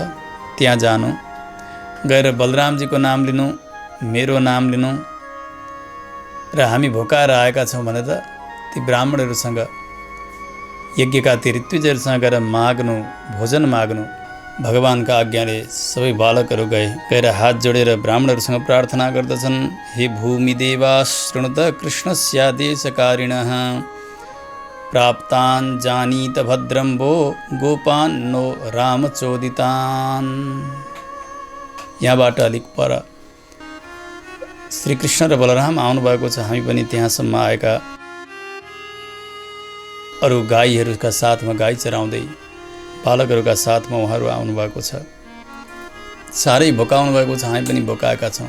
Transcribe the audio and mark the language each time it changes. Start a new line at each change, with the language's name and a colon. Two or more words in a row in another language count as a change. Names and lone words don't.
Nepali: त्यहाँ जानु, गएर बलरामजीको नाम लिनु, मेरो नाम लिनु र हामी भोकाएर आएका छौँ भनेर ती ब्राह्मणहरूसँग, यज्ञका ती ऋत्विजहरूसँग गएर माग्नु, भोजन माग्नु। भगवान्का आज्ञाले सबै बालकहरू गएर हात जोडेर ब्राह्मणहरूसँग प्रार्थना गर्दछन्,
Sanskrit: हे भूमिदेवा शृणुत कृष्णस्यादेशकारिणः प्राप्तान् जानीत भद्रं वो गोपान् नो रामचोदितान्।
Nepali: यहाँबाट अलिक पर श्रीकृष्ण र बलराम आउनुभएको छ। हामी पनि त्यहाँसम्म आएका अरू गाईहरूका साथमा गाई चराउँदै बालकहरूका साथमा उहाँहरू आउनुभएको छ। साह्रै भोकाउनु भएको छ, हामी पनि भोकाएका छौँ।